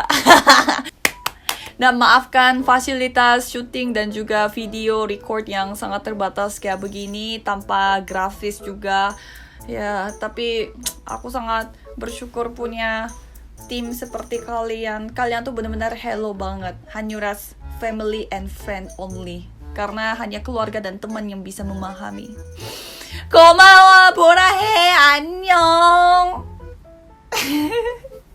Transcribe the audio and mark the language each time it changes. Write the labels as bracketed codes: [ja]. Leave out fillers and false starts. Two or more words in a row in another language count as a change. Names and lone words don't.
[id] Dan maafkan fasilitas syuting dan juga [en] video record [id] yang sangat terbatas kayak begini, tanpa grafis juga. Ya, tapi aku sangat bersyukur punya tim seperti kalian. Kalian tuh benar-benar hello banget. [en] Hanyuras family and friend only. [id] Karena hanya keluarga dan teman yang bisa memahami. [ko] 고마워 보라해 안녕.